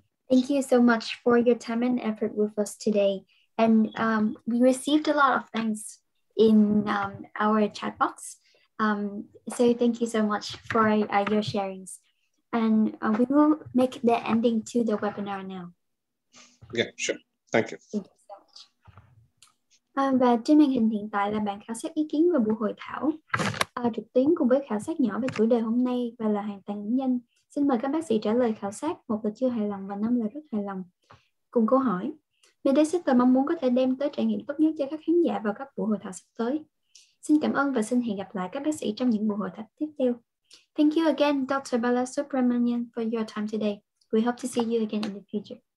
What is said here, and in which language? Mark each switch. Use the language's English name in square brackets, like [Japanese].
[English] Thank you so much for your time and effort with us today. And we received a lot of thanks in our chat box. So thank you so much for your sharings. And we will make the ending to the webinar now. Yeah, sure. Thank you. Thank you so much. [Vietnamese] Và trên màn hình hiện tại là bản khảo sát ý kiến về buổi hội thảo trực tuyến cùng với khảo sát nhỏ về chủ đề hôm nay, và là hoàn toàn ẩn danh. Xin mời các bác sĩ trả lời khảo sát, 1 là chưa hài lòng và 5 là rất hài lòng. Cùng câu hỏi, Medexciter mong muốn có thể đem tới trải nghiệm tốt nhất cho các khán giả vào các buổi hội thảo sắp tới. Xin cảm ơn và xin hẹn gặp lại các bác sĩ trong những buổi hội thảo tiếp theo. [English] Thank you again, Dr. Balasubramanian, for your time today. We hope to see you again in the future.